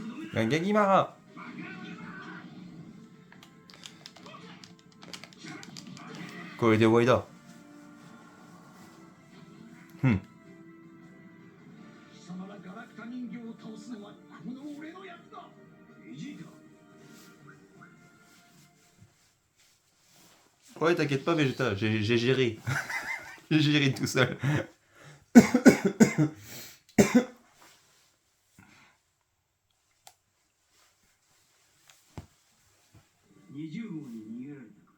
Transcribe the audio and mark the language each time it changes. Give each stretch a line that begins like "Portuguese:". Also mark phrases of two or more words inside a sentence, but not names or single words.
Japanese: Mangekimara. Koide Waida. 貴様らガラクタ人形を倒すのはこの俺のやつだ。ベジータ。
French: Ouais, t'inquiète pas, Vegeta, j'ai géré. J'ai géré tout seul.
Japanese: 20 号に逃げられたか。